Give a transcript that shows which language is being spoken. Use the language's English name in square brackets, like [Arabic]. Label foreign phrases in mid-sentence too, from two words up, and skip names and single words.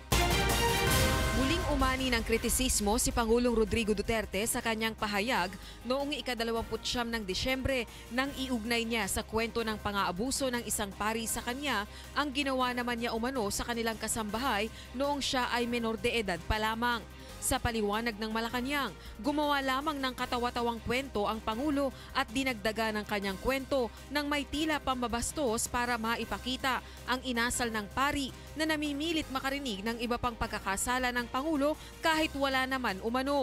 [Filipino] Muling umani ng kritisismo si Pangulong Rodrigo Duterte sa kanyang pahayag noong ika-29 ng Disyembre nang iugnay niya sa kwento ng pang-aabuso ng isang pari sa kanya ang ginawa naman niya umano sa kanilang kasambahay noong siya ay menor de edad pa lamang. Sa paliwanag ng Malacanang, gumawa lamang ng katawa-tawang kwento ang Pangulo at dinagdaga ng kanyang kwento nang may tila pambabastos para maipakita ang inasal ng pari na namimilit makarinig ng iba pang pagkakasala ng Pangulo kahit wala naman umano.